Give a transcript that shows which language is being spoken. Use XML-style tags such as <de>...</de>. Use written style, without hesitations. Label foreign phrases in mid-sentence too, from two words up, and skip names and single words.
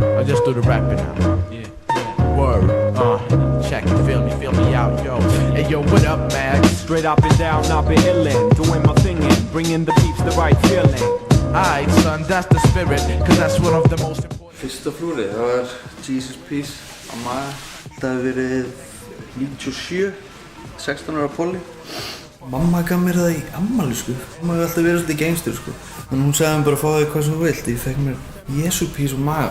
<en>Let's do the rapping now. Yeah. Word. Check it, feel me out, yo. Hey, yo, what up, man? Straight up and down, I've been illin', doing my thingin', bringing the peeps the right feeling. Alright, son, that's the spirit, cause that's one of the most important.</en> <is>Fyrsta flúrið, það var</is> <en>Jesus Peace</en> <is>á maga. Það hefði verið 97, 16 ára Polly. Mamma gaf mér það í afmæli, sko. Mamma hefði alltaf verið svolítið gangstur, sko. Þannig hún sagði mér bara að fá þig hvað sem þú vilt. Ég fekk mér</is> <en>Jesus Peace</en> <is>á maga.</is>